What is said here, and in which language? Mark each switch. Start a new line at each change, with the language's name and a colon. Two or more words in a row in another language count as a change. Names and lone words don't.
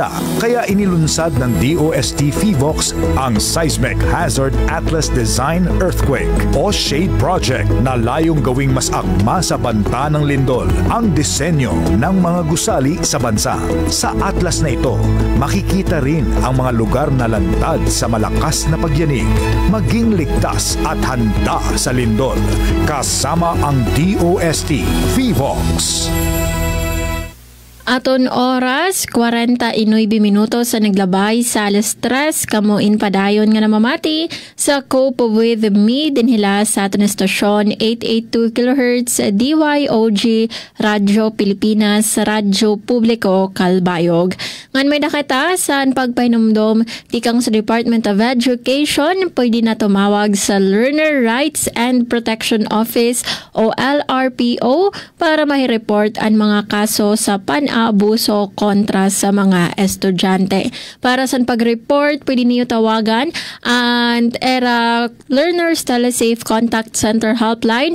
Filipino: Kaya inilunsad ng DOST FIVOX ang Seismic Hazard Atlas Design Earthquake o SHADE Project na layong gawing mas akma sa banta ng lindol ang disenyo ng mga gusali sa bansa. Sa atlas na ito, makikita rin ang mga lugar na lantad sa malakas na pagyanig, maging ligtas at handa sa lindol, kasama ang DOST FIVOX.
Waray: Aton oras, 49 minutos sa naglabay sa alas 3. Kamuin padayon nga namamati sa Cope with Me dinhila sa aton estasyon 882 kHz DYOG Radyo Pilipinas Radyo Publiko Calbayog. Ngan may nakita saan pagpahinumdom tikang sa Department of Education, pwede na tumawag sa Learner Rights and Protection Office o LRPO para mahireport ang mga kaso sa abuso kontra sa mga estudyante.
Filipino: Para sa pag-report, pwede niyo tawagan ang ERA Learners Telesafe Contact Center Helpline.